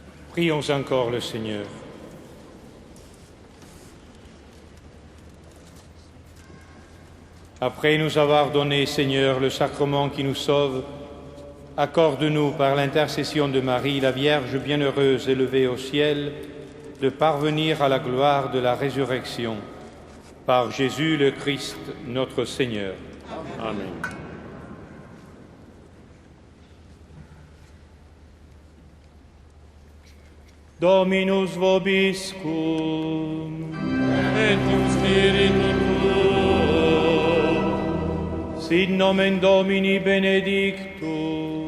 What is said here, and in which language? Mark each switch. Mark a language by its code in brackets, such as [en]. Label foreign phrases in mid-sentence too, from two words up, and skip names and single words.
[fr] Prions encore le Seigneur. Après nous avoir donné, Seigneur, le sacrement qui nous sauve, accorde-nous par l'intercession de Marie, la Vierge bienheureuse élevée au ciel, de parvenir à la gloire de la résurrection. Par Jésus le Christ, notre Seigneur. [la] Amen. Dominus vobiscum. Et cum spiritu tuo. Sit nomen Domini benedictum.